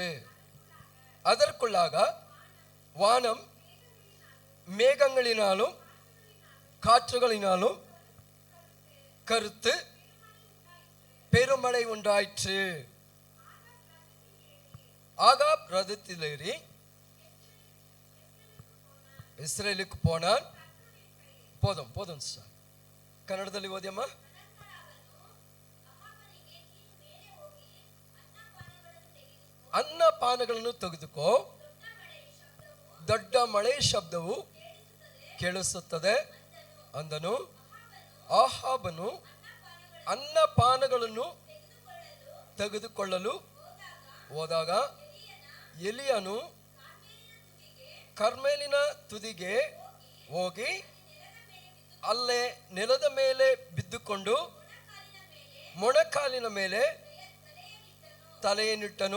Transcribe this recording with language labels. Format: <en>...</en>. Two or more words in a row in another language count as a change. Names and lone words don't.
<ta>அதற்குள்ளாக வானம் மேகங்களினாலும் காற்றுகளினாலும் கருத்து பெருமழை உண்டாயிற்று. ஆகாப் ரதத்திலேறி ಇಸ್ರೇಲಿಗೆ போனான். போதும் சார்.</ta> <kn>ಕನ್ನಡದಲ್ಲಿ ಓದಿಯಮ್ಮ. ಅನ್ನಪಾನಗಳನ್ನು ತೆಗೆದುಕೋ, ದೊಡ್ಡ ಮಳೆ ಶಬ್ದವು ಕೇಳಿಸುತ್ತದೆ ಅಂದನು. ಆಹಾಬನು ಅನ್ನಪಾನಗಳನ್ನು ತೆಗೆದುಕೊಳ್ಳಲು ಹೋದಾಗ ಎಲಿಯನು ಕರ್ಮೇಲಿನ ತುದಿಗೆ ಹೋಗಿ ಅಲ್ಲೇ ನೆಲದ ಮೇಲೆ ಬಿದ್ದುಕೊಂಡು ಮೊಣಕಾಲಿನ ಮೇಲೆ ತಲೆಯನ್ನಿಟ್ಟನು.</kn>